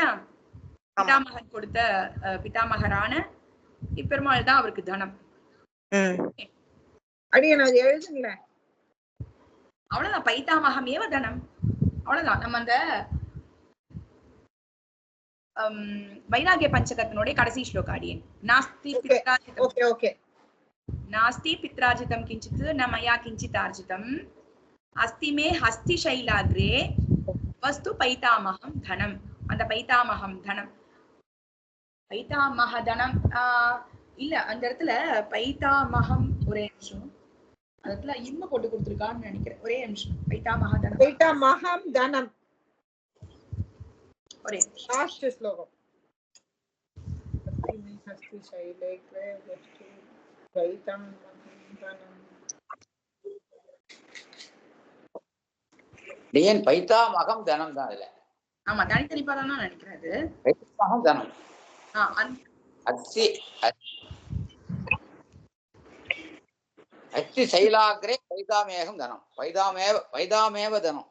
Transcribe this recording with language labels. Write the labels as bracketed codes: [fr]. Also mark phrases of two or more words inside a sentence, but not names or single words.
[ta] பிதாமகன் கொடுத்த பிதாமகரான இப்பெருமாள் தான் அவருக்கு தனம். [sa] அவ்வளவுதான், पैतामहम् एव धनम्, அவ்வளவுதான். [ta] நம்ம அந்த வைராகிய பஞ்சகத்தினுடைய கடைசி ஸ்லோகம் அடியேன். [sa] நாஸ்தி नास्ति पित्रार्जितं किंचित् न मया किंचित् आर्जितम् अस्ति मे हस्ति शैलाग्रे वस्तु पैतामहं धनम. [ta] அந்த பைத்தாமகம் தனம், பைத்தாமக தனம் இல்ல அந்த இடத்துல பைத்தாமகம், ஒரே நிமிஷம், அந்த இடத்துல இம்ம போட்டு கொடுத்திருக்கான்னு நினைக்கிறேன், ஒரே நிமிஷம். பைத்தாமக தனம், பைத்தாமகம் தனம், ஒரே லாஸ்ட் ஸ்லோகம். [sa] ஹஸ்தி शैलाग्रे वस्तु [ta] பைத்தாமகம் தனம் தான் இதுல. ஆமா, தனித்தனி பதம் தான் நினைக்கிறேன். பைத்தாமகம் தனம். [sa] अस्ति शैलाग्रे पैतामहं धनम्, पैतामहमेव धनम्.